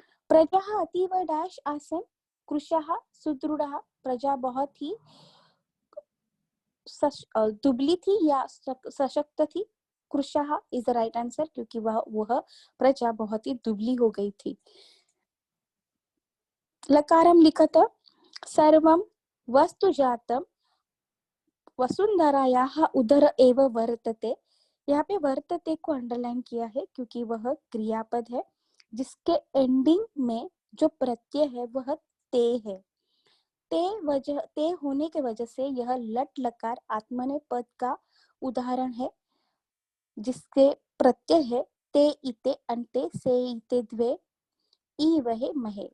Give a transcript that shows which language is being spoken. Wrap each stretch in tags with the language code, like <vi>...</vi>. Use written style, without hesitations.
<sa>प्रजाः अतीव डैश आसन कृशः सुदृढ़ः,</sa> <hi>प्रजा बहुत ही दुबली थी या सशक्त थी। कृशः</hi> <en>is the right answer</en> <hi>क्योंकि वह प्रजा बहुत ही दुबली हो गई थी।</hi> <sa>लकारम लिखत। सर्वं वस्तुजातम वसुंधरायाः उदर एव वर्तते।</sa> <hi>यहाँ पे वर्तते को अंडरलाइन किया है क्योंकि वह क्रियापद है जिसके एंडिंग में जो प्रत्यय है वह ते है। ते होने के वजह से यह लट लकार आत्मनेपद पद का उदाहरण है जिसके प्रत्यय है ते इते अंते से इते द्वे ई वहे महे।</hi>